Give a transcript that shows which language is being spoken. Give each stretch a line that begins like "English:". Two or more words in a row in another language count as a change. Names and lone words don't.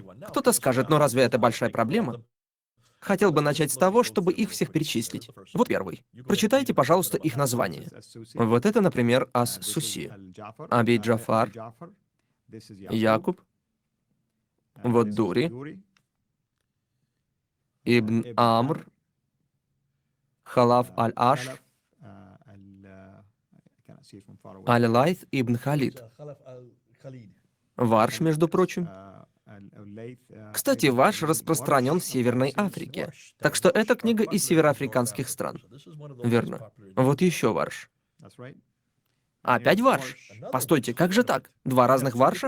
Russian: Кто-то скажет, но разве это большая проблема? Хотел бы начать с того, чтобы их всех перечислить. Вот первый. Прочитайте, пожалуйста, их названия. Вот это, например, Ас-Суси, Аби Джафар, Якуб, вот Дури, Ибн Амр, Халаф Аль-Ашр, Аль-Лайth Ибн Халид. Варш, между прочим. Кстати, Варш распространен в Северной Африке, так что это книга из североафриканских стран. Верно. Вот еще Варш. Опять Варш. Постойте, как же так? 2 разных Варша?